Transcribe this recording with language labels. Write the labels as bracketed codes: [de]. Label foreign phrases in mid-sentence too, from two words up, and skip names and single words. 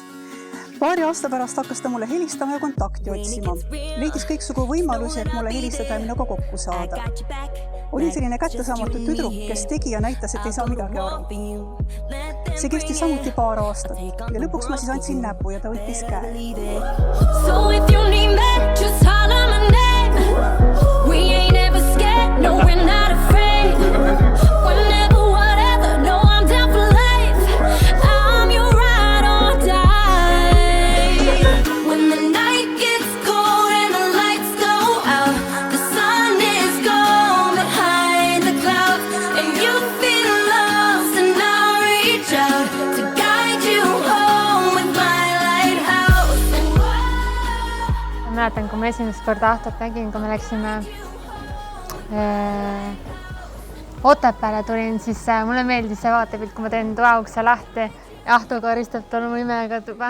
[et] Paari aasta pärast hakkas ta mulle helistama ja kontakti otsima. Leidis kõiksugu võimalusi, et mulle helistada ja minuga kokku saada. Olin selline kättesaamatu tüdruk, kes tegi ja näitas, et ei saa midagi aru. See kestis samuti paar aastat ja lõpuks ma siis andsin näpu ja ta võttis käe. [en] So if you need me, just holler my name. We ain't ever scared, no we're not afraid. Whenever, whatever, no I'm down for life. I'm your ride or die. When the night gets cold and the lights go out, the sun is gone behind the clouds, and you feel lost and I'll reach out to guide you home with my lighthouse. [et] Mäletan, kui ma esimest korda Ahtot nägin, kui me läksime Otepääle tulin, siis mulle meeldis see vaatepilt, kui ma teen toaukse lahti ja Ahto koristab tal mu nimega tuba.